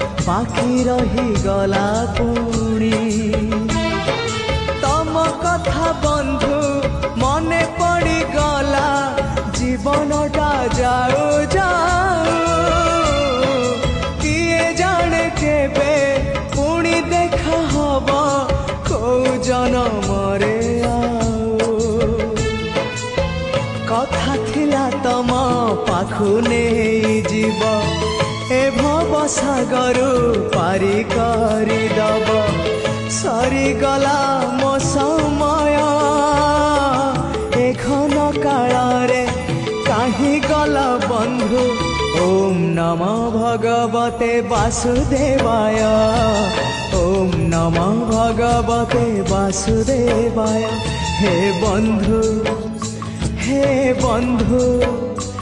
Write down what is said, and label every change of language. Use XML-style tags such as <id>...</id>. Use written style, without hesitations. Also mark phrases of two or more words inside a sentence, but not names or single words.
<or>ବାକି ରହି ଗଲା ପୁଣି ତମ କଥା ବନ୍ଧୁ ମନେ ପଡ଼ି ଗଲା ଜୀବନଟା ଯାଉ ଯାଉ କିଏ ଜାଣେ କେବେ ପୁଣି ଦେଖା ହବା କୋ ଜନମରେ କଥା ଥିଲା ତମ ପାଖୁ ନାହିଁ ଜୀବ ଏ ଭବ ସାଗର ପାରି କରି ଦବ ସରି ଗଲା ମୋ ସମୟ ଏଖନ କାଳ ରେ କାହିଁ ଗଲା ବନ୍ଧୁ</or> <sa>ओम नमो भगवते वासुदेवाय ओम नमो भगवते वासुदेवाय</sa> <or>ହେ ବନ୍ଧୁ</or>